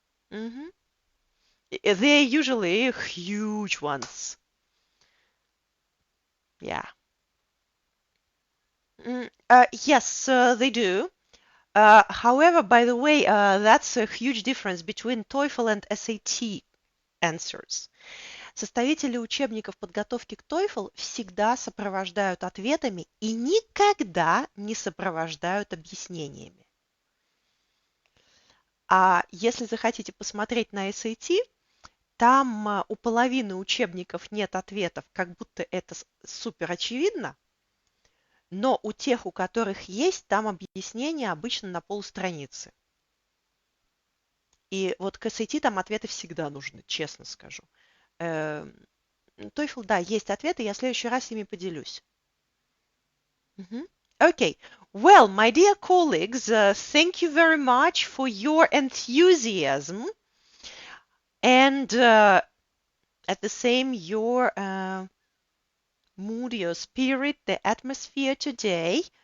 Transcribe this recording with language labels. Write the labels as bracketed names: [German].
[English] They're usually huge ones. Yeah. Yes, they do. However, by the way, that's a huge difference between TOEFL and SAT answers. [Russian] Составители учебников подготовки к TOEFL всегда сопровождают ответами и никогда не сопровождают объяснениями. А если захотите посмотреть на SAT, там у половины учебников нет ответов, как будто это супер очевидно, но у тех, у которых есть, там объяснения обычно на полстраницы. И вот к SAT там ответы всегда нужны, честно скажу. TOEFL, да, есть ответы, я в следующий раз ими поделюсь. Окей. [English] Well, my dear colleagues, thank you very much for your enthusiasm and at the same your mood, your spirit, the atmosphere today.